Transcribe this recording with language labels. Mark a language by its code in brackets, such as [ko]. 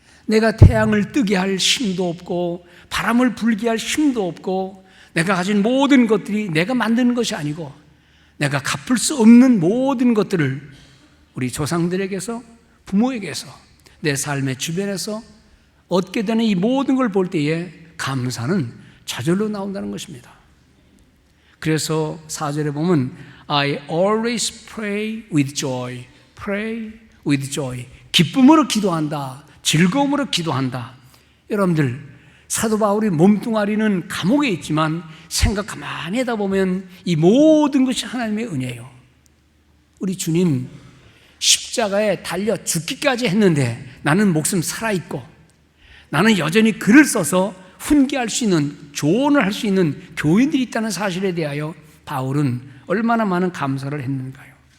[ko] 내가 태양을 뜨게 할 힘도 없고 바람을 불게 할 힘도 없고 내가 가진 모든 것들이 내가 만드는 것이 아니고 내가 갚을 수 없는 모든 것들을 우리 조상들에게서, 부모에게서, 내 삶의 주변에서 얻게 되는 이 모든 걸 볼 때에 감사는 저절로 나온다는 것입니다. 그래서 4절에 보면 [en] I always pray with joy, pray with joy. [ko] 기쁨으로 기도한다, 즐거움으로 기도한다. 여러분들, 사도 바울이 몸뚱아리는 감옥에 있지만 생각 가만히 하다 보면 이 모든 것이 하나님의 은혜예요. 우리 주님 십자가에 달려 죽기까지 했는데 나는 목숨 살아있고 나는 여전히 글을 써서 훈계할 수 있는, 조언을 할 수 있는 교인들이 있다는 사실에 대하여 바울은 얼마나 많은 감사를 했는가요.